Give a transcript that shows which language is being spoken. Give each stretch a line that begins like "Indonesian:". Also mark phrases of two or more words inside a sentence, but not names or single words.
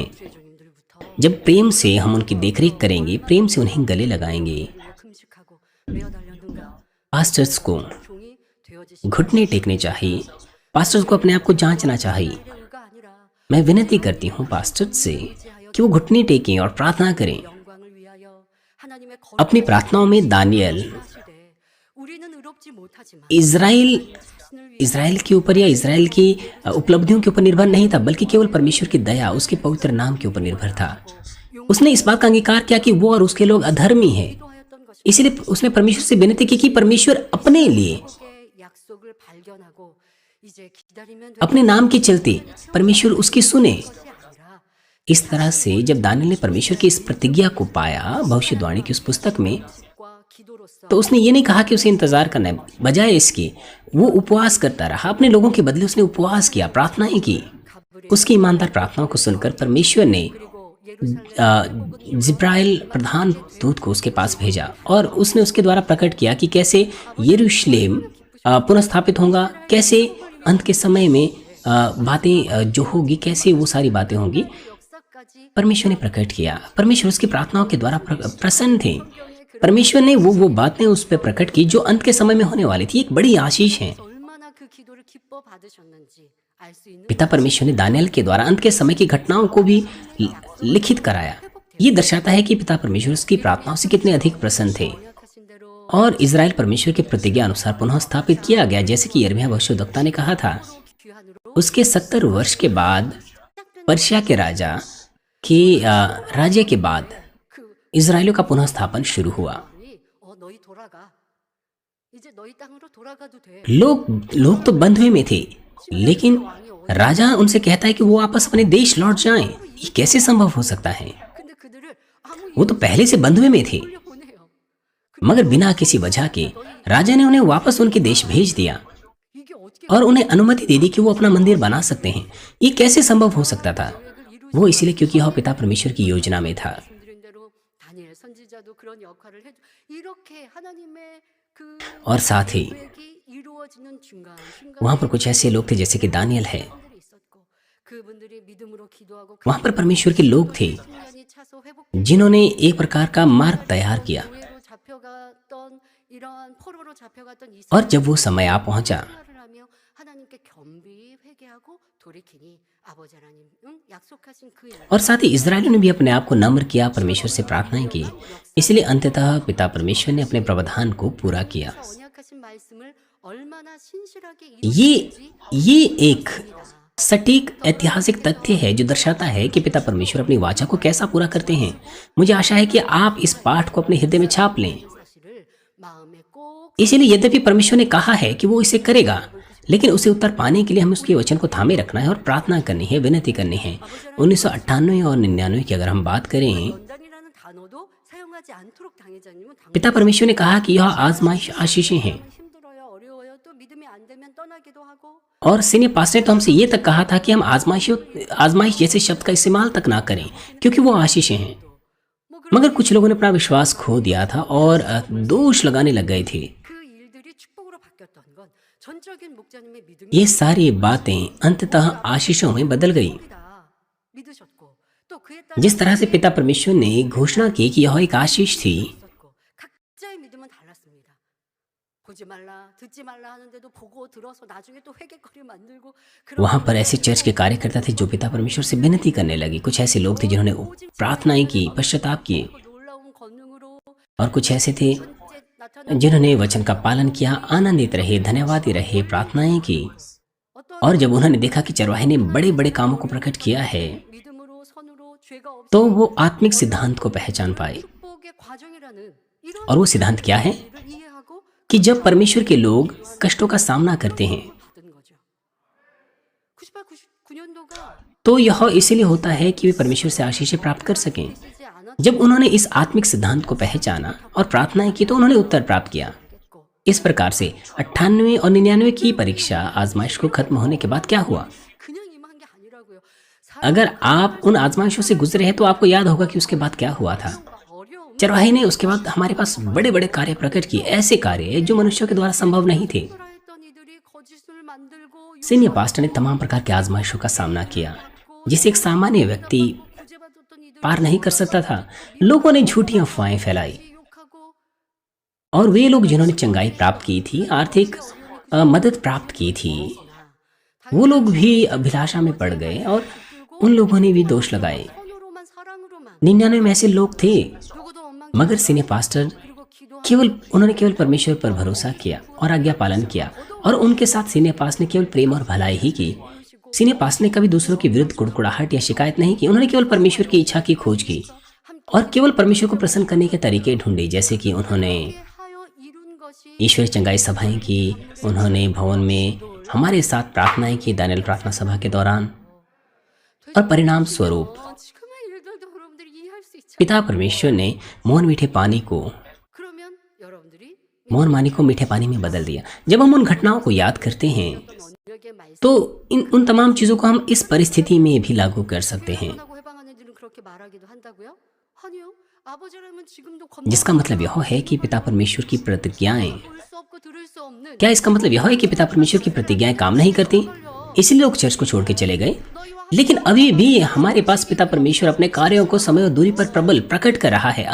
Hindi: जब प्रेम से हम उनकी देखरेख करेंगे, प्रेम से उन्हें गले लगाएंगे। पास्टर्स को घुटने टेकने चाहिए। पास्टर्स को अपने आप को जांचना चाहिए मैं विनती करती हूँ पास्टर से कि वो घुटने टेकें और प्रार्थना करें।
Korean: 영광을 위하여 하나님의
Hindi: अपनी
Korean: 거룩하신
Hindi: प्रार्थनाओं में दानियल
Korean: 하시되 우리는 의롭지 못하지만
Hindi: इज़राइल
Korean: 자신을 위해
Hindi: इज़राइल के ऊपर या इज़राइल की उपलब्धियों के ऊपर निर्भर नहीं था, बल्कि केवल परमेश्वर की दया, उसके पवित्र नाम के ऊपर निर्भर था। उसने इस बात का अंगीकार किया कि वो और उसके लोग अधर्मी हैं।
Korean: 기도하였던 것이
Hindi: इसलिए उसने परमेश्वर से विनती की कि परमेश्वर अपने लिए,
Korean: 의 약속을 발견하고 이제 기다리면 되는
Hindi: अपने नाम के चलते परमेश्वर उसकी सुने।
Korean: 것이 아니라
Hindi: इस तरह से जब दानियल ने परमेश्वर की इस प्रतिज्ञा को पाया भविष्यवाणी की उस पुस्तक में,
Korean: 과 기도로서
Hindi: तो उसने ये नहीं कहा कि उसे इंतजार करना है, बजाय इसके वो उपवास करता रहा। अपने लोगों के बदले उसने उपवास किया, प्रार्थनाएं की। उसकी ईमानदार प्रार्थनाओं को सुनकर परमेश्वर ने
Korean: 그리고 예루살렘
Hindi: जिब्राइल प्रधान दूत को उसके पास भेजा और उसने उसके द्वारा प्रकट किया कि कैसे यरूशलेम पुनः स्थापित होगा, कैसे अंत के समय में बातें जो होगी, कैसे वो सारी बातें होंगी।
Korean: 역사까지
Hindi: परमेश्वर ने प्रकट किया। परमेश्वर उसकी प्रार्थनाओं के द्वारा प्रसन्न थे। परमेश्वर ने वो बातें उस पर प्रकट की जो अंत के समय में होने वाली थी। एक बड़ी आशीष है।
Korean: 얼마나 그 기도를 기뻐 받으셨는지 알 수 있는
Hindi: पिता परमेश्वर ने दानियल के द्वारा अंत के समय की घटनाओं को भी लिखित कराया। ये दर्शाता है कि पिता परमेश्वर उसकी प्रार्थनाओं से कितने अधिक प्रसन्न थे।
Korean: 약하신 대로
Hindi: और इज़राइल परमेश्वर की प्रतिज्ञा अनुसार पुनः स्थापित किया गया, जैसे कि यिर्मयाह भविष्यद्वक्ता ने कहा था।
Korean: 귀환으로
Hindi: उसके 70 वर्ष के बाद, पर्शिया के राजा के राज्य के बाद
Korean: 그
Hindi: इज़राइलियों का पुनः स्थापन शुरू हुआ।
Korean: 너희 돌아가 이제 너희 땅으로 돌아가도 돼.
Hindi: लोग तो बंधुए में थे, लेकिन राजा उनसे कहता है कि वो वापस अपने देश लौट जाएं। ये कैसे संभव हो सकता है?
Korean: 근데 그들을 아무
Hindi: वो तो पहले से बंधुए में थे,
Korean: 이유로 보내요.
Hindi: मगर बिना किसी वजह के राजा ने उन्हें वापस उनके देश भेज दिया
Korean: 이게 어떻게
Hindi: और उन्हें अनुमति दे दी कि वो अपना मंदिर बना सकते हैं। ये कैसे संभव हो सकता था?
Korean: 계획을
Hindi: वो इसलिए क्योंकि यह पिता परमेश्वर की योजना में था।
Korean: 말씀드린 대로 다니엘 선지자도 그런 역할을 해 이렇게 하나님의 그
Hindi: और साथ ही
Korean: 계획이 이루어지는 중간
Hindi: वहाँ पर कुछ ऐसे लोग थे जैसे कि दानियल है।
Korean: 분들이 있었고 그분들이 믿음으로 기도하고
Hindi: वहाँ पर परमेश्वर के लोग थे
Korean: 10년이 차서 회복
Hindi: जिन्होंने एक प्रकार का मार्ग तैयार किया।
Korean: 노예로 잡혀갔던 이러한 포로로 잡혀갔던 이
Hindi: और जब वो समय आ पहुंचा,
Korean: 생활을 하며 하나님께 겸비히 회개하고 돌이키니 아버지 하나님 약속하신 그 일
Hindi: और साथ ही इज़राइलियों ने भी अपने आप को नम्र किया, परमेश्वर से प्रार्थनाएं की। इसलिए अंततः पिता परमेश्वर ने अपने प्रावधान को पूरा किया।
Korean: 언약하신 말씀을 얼마나 신실하게
Hindi: ये एक सटीक ऐतिहासिक तथ्य है जो दर्शाता है कि पिता परमेश्वर अपनी वाचा को कैसा पूरा करते हैं। मुझे आशा है कि आप इस पाठ को अपने हृदय में छाप लें।
Korean: 사실을 마음에 꼭
Hindi: इसलिए यद्यपि परमेश्वर ने कहा है कि वो इसे करेगा, लेकिन उसे उत्तर पाने के लिए हमें उसके वचन को थामे रखना है और प्रार्थना करनी है, विनती करनी है। 1998 और 99 की अगर हम बात करें,
Korean: 연단이라는 단어도 사용하지 않도록 당회자님은
Hindi: पिता परमेश्वर ने कहा कि यह आजमाइश आशीषें हैं।
Korean: 힘들어요 어려워요 또 믿음이 안 되면 떠나기도 하고
Hindi: और
English: senior pastor
Hindi: ने तो हमसे ये तक कहा था कि हम आजमाइश जैसे शब्द का इस्तेमाल तक ना करें, क्योंकि वो आशीषें हैं।
Korean: 뭐
Hindi: मगर कुछ लोगों ने अपना विश्वास खो दिया था और दोष लगाने लग गए थे।
Korean: 그 일들이 축복으로 바뀌었던 건 전적인 목자님의 믿음이
Hindi: ये सारी बातें अंततः आशीषों में बदल गई।
Korean: 믿으셨고 또 그에 따라
Hindi: जिस तरह से पिता परमेश्वर ने घोषणा की कि यह एक आशीष थी,
Korean: 있었고 각자의 믿음은 달랐습니다. 보지 말라 듣지 말라 하는데도 보고 들어서 나중에 또 회개거리 만들고
Hindi: वहां पर ऐसे चर्च के कार्यकर्ता थे जो पिता परमेश्वर से विनती करने लगे। कुछ ऐसे लोग थे जिन्होंने प्रार्थनाएं की, पश्चाताप किए,
Korean: 놀라운 권능으로
Hindi: और कुछ ऐसे थे
Korean: 현재 나타난
Hindi: जिन्होंने वचन का पालन किया, आनंदित रहे, धन्यवादी रहे, प्रार्थनाएं की।
Korean: 어떤
Hindi: और जब उन्होंने देखा कि चरवाहे ने बड़े बड़े कामों को प्रकट किया है,
Korean: 믿음으로 선으로 죄가 없
Hindi: तो वो आत्मिक सिद्धांत को पहचान पाए।
Korean: 축복의 과정이라는 이런
Hindi: और वो सिद्धांत क्या है
Korean: 일을 이해하고
Hindi: कि जब परमेश्वर के लोग कष्टों का सामना करते हैं,
Korean: 받은 거죠. 98, 99년도가
Hindi: तो यह इसीलिए होता है कि वे परमेश्वर से आशीषें प्राप्त कर सकें।
Korean: 되지 않았겠고
Hindi: जब उन्होंने इस आत्मिक सिद्धांत को पहचाना और प्रार्थनाएं की, तो उन्होंने उत्तर प्राप्त किया। इस प्रकार से 98 और 99 की परीक्षा आजमाइश को खत्म होने के बाद क्या हुआ?
Korean: 그냥 임한 게 아니라고요.
Hindi: अगर आप उन आजमाइशों से गुजरे हैं तो आपको याद होगा कि उसके बाद क्या हुआ था।
Korean: 어려움
Hindi: चरवाहे ने उसके बाद हमारे पास बड़े बड़े कार्य प्रकट किए, ऐसे कार्य जो मनुष्यों के द्वारा संभव नहीं थे।
Korean: 했던 이들이 거짓을 만들고
English: senior pastor
Hindi: ने तमाम प्रकार के आजमाइशों का सामना किया, जिसे एक सामान्य व्यक्ति
Korean: 구제받았던 이들
Hindi: पार नहीं कर सकता था। लोगों ने झूठी अफवाहें फैलाई,
Korean: 욕하고
Hindi: और वे लोग जिन्होंने चंगाई प्राप्त की थी, आर्थिक मदद प्राप्त की थी, वो लोग भी अभिलाषा में पड़ गए और उन लोगों ने भी दोष लगाए।
Korean: 선호로만 사랑으로만
Hindi: 99 में ऐसे लोग थे,
Korean: 누구도 원망
Hindi: मगर
English: senior pastor
Hindi: उन्होंने केवल परमेश्वर पर भरोसा किया और आज्ञा पालन किया, और उनके साथ
English: senior pas
Hindi: ने केवल प्रेम और भलाई ही की।
English: senior pas
Hindi: ने कभी दूसरों के विरुद्ध कुड़कुड़ाहट या शिकायत नहीं की। उन्होंने केवल परमेश्वर की इच्छा की खोज की और केवल परमेश्वर को प्रसन्न करने के तरीके ढूंढे, जैसे कि उन्होंने
Korean: 하여 이룬 것이
Hindi: ईश्वरीय चंगाई सभाएं की, उन्होंने भवन में हमारे साथ प्रार्थनाएं की दानियल प्रार्थना सभा के दौरान, और परिणाम स्वरूप
Korean: 지금의 일들도 여러분들이 이해할 수 있죠.
Hindi: पिता परमेश्वर ने मोहन मीठे पानी को
Korean: 그러면 여러분들이
Hindi: मोहन पानी को मीठे पानी में बदल दिया। जब हम उन घटनाओं को याद करते हैं
Korean: 어떤 언약의 말씀
Hindi: तो उन तमाम चीजों को हम इस परिस्थिति में भी लागू कर सकते हैं,
Korean: 하고 해방하는 일은 그렇게 말하기도 한다고요? 아니요. 아버지라면 지금도
Hindi: जिसका मतलब यह है कि पिता परमेश्वर की प्रतिज्ञाएं,
Korean: 볼수 없고 들을 수 없는
Hindi: क्या इसका मतलब यह है कि पिता परमेश्वर की प्रतिज्ञाएं काम नहीं करती, इसलिए लोग चर्च को छोड़ के चले गए? लेकिन अभी भी हमारे पास पिता परमेश्वर अपने कार्यों को समय और दूरी पर प्रबल प्रकट कर रहा है।